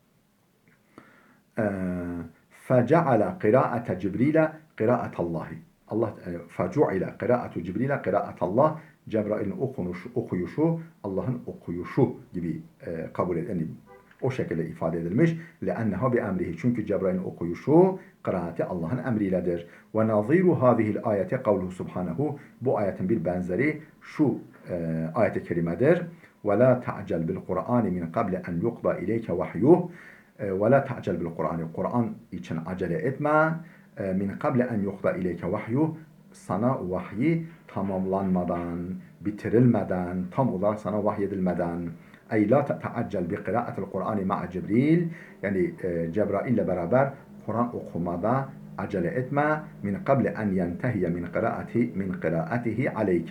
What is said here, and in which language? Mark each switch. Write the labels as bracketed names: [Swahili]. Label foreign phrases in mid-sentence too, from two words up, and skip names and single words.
[Arabic] فجعل قراءة جبريل قراءة الله. فجعل قراءة جبريل قراءة الله. [Turkish] Cebrail'in okuyuşu Allah'ın okuyuşu gibi kabul edilir. O şekilde ifade edilmiş. [Arabic] لَأَنَّهَا بِأَمْرِهِ, [Turkish] çünkü Cebrail'in okuyuşu, kıraati Allah'ın emriyledir. [Arabic] وَنَظِيرُ هَذِهِ الْآيَةِ قَوْلُهُ سُبْحَانَهُ, [Turkish] bu ayetin bir benzeri şu ayet-i kerimedir. [Arabic] وَلَا تَعْجَلْ بِالْقُرْآنِ مِنْ قَبْلِ أَنْ يُقْضَى إِلَيْكَ وَحْيُهُ. وَلَا تَعْجَلْ بِالْقُرْآنِ, [Turkish] Kur'an için acele etme. [Arabic] من قبل أن يقضى إليك وحيه, [Turkish] sana vahyi tamamlanmadan, bitirilmeden, tam olarak sana vahyedilmeden. [Arabic] أي لا تعجل بقراءة القرآن مع جبريل, [Turkish] yani Cebrail ile beraber Kur'an okumada acele etme [Arabic] من قبل أن ينتهي من قراءته عليك.